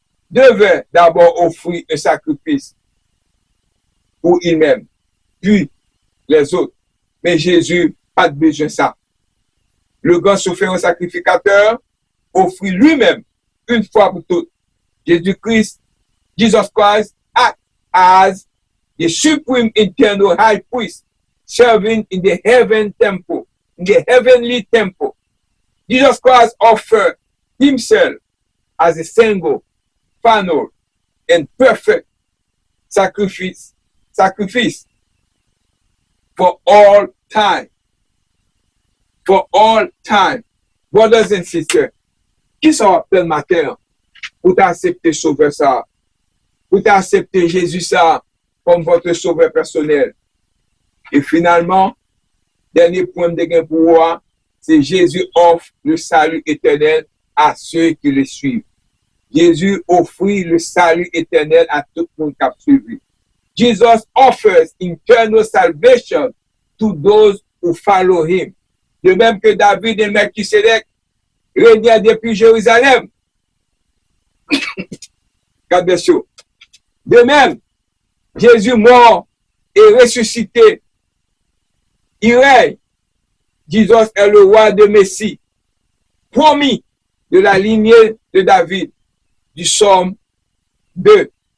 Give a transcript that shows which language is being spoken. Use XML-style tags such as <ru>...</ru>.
<fr>devait d'abord offrir un sacrifice pour lui-même, puis les autres. Mais Jésus, pas de besoin de ça. Le grand souverain sacrificateur offrit lui-même une fois pour toutes.</fr> <en>Jésus-Christ, Jesus Christ, act as the supreme eternal high priest, serving in the heaven temple, in the heavenly temple. Jesus Christ offered himself as a single, final, and perfect sacrifice for all time. For all time. Brothers and sisters,</en> <fr>qui sont appelés matin pour t'accepter sauveur ça, pour t'accepter Jésus ça comme votre sauveur personnel. Et finalement, dernier point de gain pour moi, c'est Jésus offre le salut éternel à ceux qui le suivent. Jésus offrit le salut éternel à tout le monde qui a suivi.</fr> <en>Jesus offers eternal salvation to those who follow him.</en> <fr>De même que David et Melchisedec régnaient depuis Jérusalem. De même, Jésus mort et ressuscité. Il règne. Jesus est le roi de Messie, promis de la lignée de David, du psaume 2.</fr>